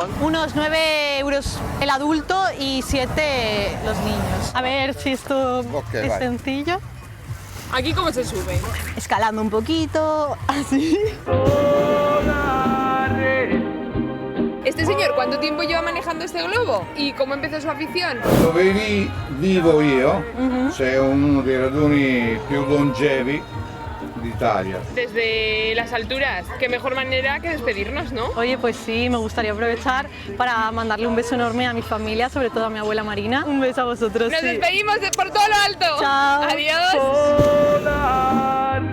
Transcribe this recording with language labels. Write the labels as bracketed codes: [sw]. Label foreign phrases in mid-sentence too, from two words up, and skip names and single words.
[es] Unos 9 euros el adulto y 7 los niños. A ver si esto es sencillo. ¿Aquí cómo se sube? Escalando un poquito, así. ¿Este señor cuánto tiempo lleva manejando este globo? ¿Y cómo empezó su afición? [it] Dove vivo io c'è uno dei raduni più longevi d'Italia. [es] Desde las alturas, qué mejor manera que despedirnos, ¿no? Oye, pues sí, me gustaría aprovechar para mandarle un beso enorme a mi familia, sobre todo a mi abuela Marina. Un beso a vosotros. Nos despedimos por todo lo alto. Chao. Adiós. Hola.